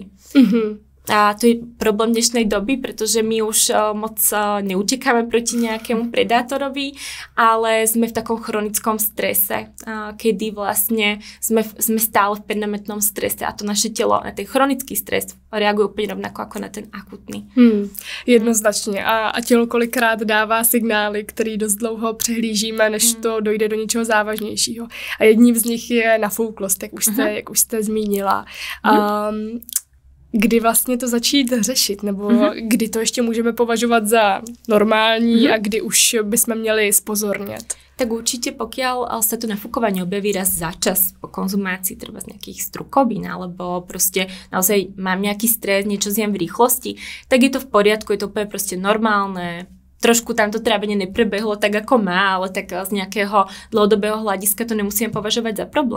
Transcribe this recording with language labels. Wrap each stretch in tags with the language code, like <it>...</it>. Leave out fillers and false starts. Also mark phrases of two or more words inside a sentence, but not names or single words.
<sk>A to je problém dnešnej doby, pretože my už moc neutekáme proti nejakému predátorovi, ale sme v takom chronickom strese, kedy vlastne sme stále v permanentnom strese a to naše telo na ten chronický stres reaguje úplne rovnako ako na ten akutný.</sk> <cs>Jednoznačně. A tělo kolikrát dává signály, který dost dlouho přehlížíme, než to dojde do něčeho závažnějšího. A jedním z nich je nafouklost, jak už jste zmínila. Kdy vlastně to začít řešit, nebo kdy to ještě můžeme považovat za normální a kdy už bychom měli spozornět?</cs> <sk>Tak určite, pokiaľ sa to nafúkovanie objaví raz za čas po konzumácii treba z nejakých strukovín, alebo proste naozaj mám nejaký stres, niečo zjem v rýchlosti, tak je to v poriadku, je to úplne proste normálne. Trošku tam to trávenie neprebehlo tak, ako má, ale tak z nejakého dlhodobého hľadiska to nemusíme považovať za problém.</sk>